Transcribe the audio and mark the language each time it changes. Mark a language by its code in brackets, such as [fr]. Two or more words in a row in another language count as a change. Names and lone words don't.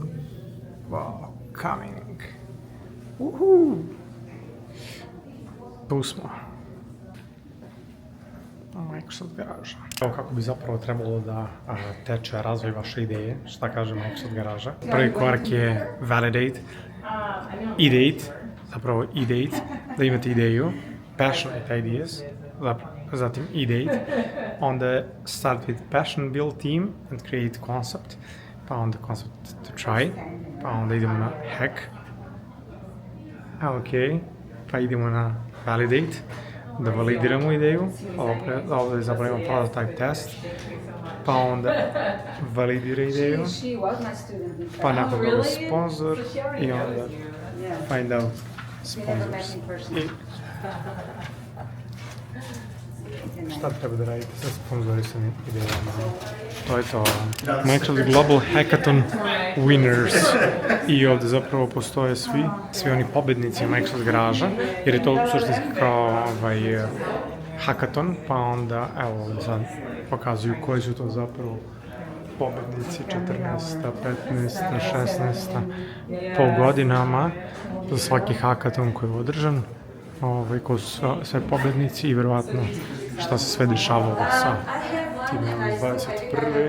[en] Wow, coming. [sr] Tu smo. Microsoft garaža. Evo kako bi zapravo trebalo da teče razvoj vaše ideje. Šta kaže Microsoft garaža? Prvi korak je [en] validate, ideate, [sr] zapravo ideate, da imate ideju, [en] passionate ideas, zatim ideate, onda start with passion build team and create concept, [sr] pa onda [en] concept to try, [sr] pa onda idemo na hack, ok, pa idemo na validate, da validiramo ideju, ovdje zapravo imamo [en] prototype test, [sr] pa onda validira ideju, pa nakon toga sponsor i onda [en] find out sponsors. [sr] I šta treba da radite sa sponzorisanim idejama? To je to. Microsoft Global Hackathon Winners. I ovdje zapravo postoje svi oni pobednici Microsoft garaža, jer je to suštinski kao hackathon, pa onda, evo ovdje sad pokazuju koji su to zapravo pobednici, 14, 15, 16, po godinama, za svaki hackathon koji je održan, koji su sve pobednici i vjerovatno šta se sve dešavalo sa tim 21.